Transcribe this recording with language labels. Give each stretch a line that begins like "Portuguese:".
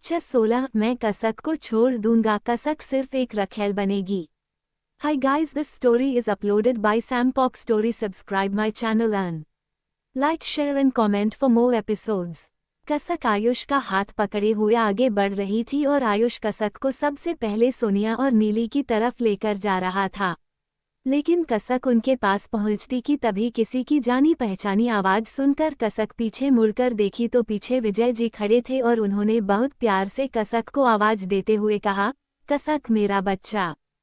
Hindi: Lecture 16 मैं कसक को छोड़ दूंगा, कसक सिर्फ एक रखेल बनेगी।
English: Hi guys, this story is uploaded by Sampok Story. Subscribe my channel and like, share and comment for more episodes.
Hindi: कसक आयुष का हाथ पकड़े हुए आगे बढ़ रही थी और आयुष कसक को सबसे पहले सोनिया और नीली की तरफ लेकर जा रहा था। लेकिन कसक उनके पास पहुंचती कि तभी किसी की जानी पहचानी आवाज सुनकर कसक पीछे मुड़कर देखी तो पीछे विजय जी खड़े थे और उन्होंने बहुत प्यार से कसक को आवाज देते हुए कहा, कसक मेरा बच्चा।